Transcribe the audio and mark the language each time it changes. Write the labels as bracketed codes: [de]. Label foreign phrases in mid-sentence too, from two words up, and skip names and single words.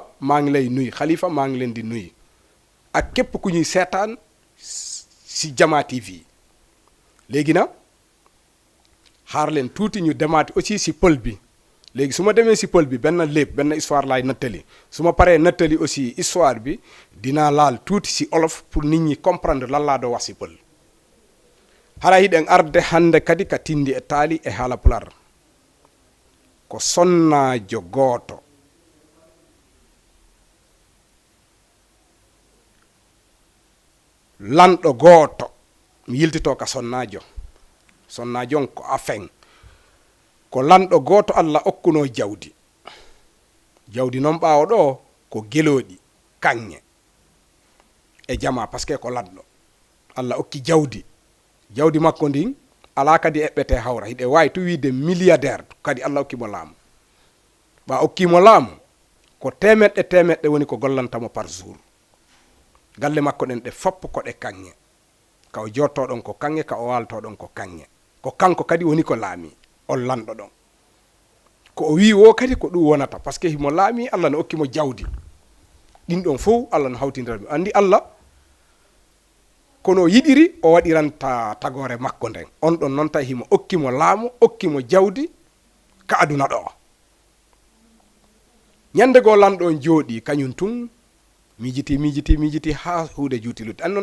[wo] maa ngi lay nuyu Xalifa maa ngi leen di nuyu ak képp ku ñuy seetaan si Diama TV léegi na xaar leen tuuti ñu demaati aussi si pël bi léegi su ma demee si pël bi benn léeb benn histoire laay nattali su ma paree nattali aussi histoire bi dinaa laal tuuti si olof pour nit ñi comprendre lan laa doo wax si pël [ff] hara hiɗen arde hande kadi ka Tindi e Tali e haala pular ko sonnajo gooto lanɗo gooto mi yiltito ka sonnajo on ko afen ko lanɗo gooto Allah okkuno jawdi noon ɓaawo ɗo ko gelooɗi kanŋe e jama [fr] par ce que [ff] ko lanɗo Allah okki jawdi makko ndin ala kadi eɓɓete hawra hiɗe wawi to wiide milliardaire kadi Allah okkimo laamu ɓa okkimo laamu ko temeɗɗe woni ko gollantamo [fr] par jour [ff] galle makko ɗen ɗe foppo ko ɗe kanŋe ka o jottoɗon ko kanŋe ka o waltoɗon ko kanŋe ko kanko kadi woni ko laami on lanɗo ɗon ko o wi wo kadi ko ɗum wonata [fr] par ce que [ff] himo laami Allah no okkimo jawdi ɗin ɗon fof Allah no hawtindira andi Allah kono yiɗiri o waɗiranta tagore makko nden on ɗon noon tawi himo okkimo laamu okkimo jawdi ka aduna ɗo ñande goo lanɗo on jooɗi kañum tun mijiti ha huude juutiludde an noon